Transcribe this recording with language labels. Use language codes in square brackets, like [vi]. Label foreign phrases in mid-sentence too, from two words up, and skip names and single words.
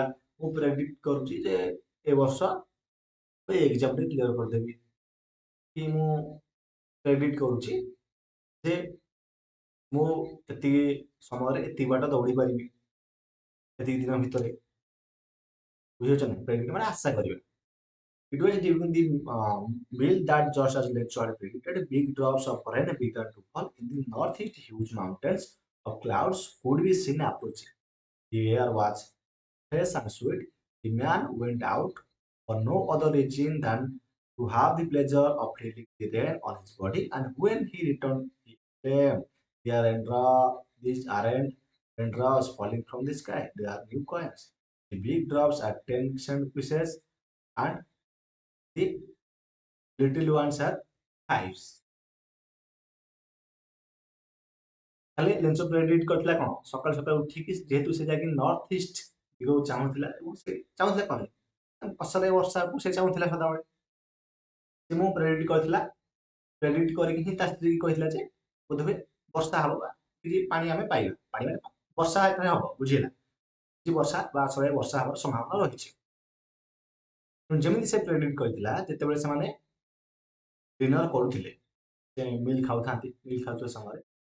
[or] ମୁଁ ପ୍ରେଡିକ୍ଟ କରୁଛି ଯେ ଏ ବର୍ଷ ଏଇ ଏକ୍ସାମ ରେ କ୍ଲିୟର କରିଦେବି, କି ମୁଁ ପ୍ରେଡିକ୍ଟ କରୁଛି ଯେ ମୁଁ ଏତିକି ସମୟରେ ଏତିକି ବାଟ ଦୌଡ଼ି ପାରିବି ଏତିକି ଦିନ ଭିତରେ। ବୁଝିପାରୁଛନ୍ତି? ପ୍ରେଡିକ୍ଟ ମାନେ ଆଶା କରିବା। [en] It was during the meal that just as Lencho had predicted, big drops of rain began to fall in the northeast. Huge mountains of clouds could be seen approaching. The air was fresh and sweet. The man went out for no other reason than to have the pleasure of feeling the rain on his body. And when he returned, he exclaimed, these aren't raindrops falling from the sky. They are new coins. The big drops are 10 cent pieces and the little ones are fives. [or] ଖାଲି ଲେନ୍ସ ପ୍ରେଡିକ୍ଟ କରିଥିଲା କଣ ସକାଳୁ ସକାଳୁ ଉଠିକି ଯେହେତୁ ସେ ଯାଇକି [en] north east [or] ଦିଗକୁ ଚାହୁଁଥିଲା ଏବଂ ସେ ଚାହୁଁଥିଲା କଣ ଫସଲ ବର୍ଷାକୁ ସେ ଚାହୁଁଥିଲା ସଦାବେଳେ ସେ ମୁଁ ପ୍ରେଡିକ୍ଟ କରିଥିଲା ପ୍ରେଡିକ୍ଟ କରିକି ହିଁ ତା ସ୍ତ୍ରୀ କହିଥିଲା ଯେ ବୋଧହୁଏ ବର୍ଷା ହବ ବା କିଛି ପାଣି ଆମେ ପାଇବା ପାଣି ମାନେ ବର୍ଷା ଏଠାରେ ହବ ବୁଝିହେଲା କିଛି ବର୍ଷା ବା ଆସଳେ ବର୍ଷା ହବାର ସମ୍ଭାବନା ରହିଛି ଯେମିତି ସେ ପ୍ରେଡିକ୍ଟ କରିଥିଲା ଯେତେବେଳେ ସେମାନେ ଡିନର କରୁଥିଲେ ସେ ମିଲ୍ ଖାଉଥାନ୍ତି ମିଲ୍ ଖାଉଥିବା ସମୟରେ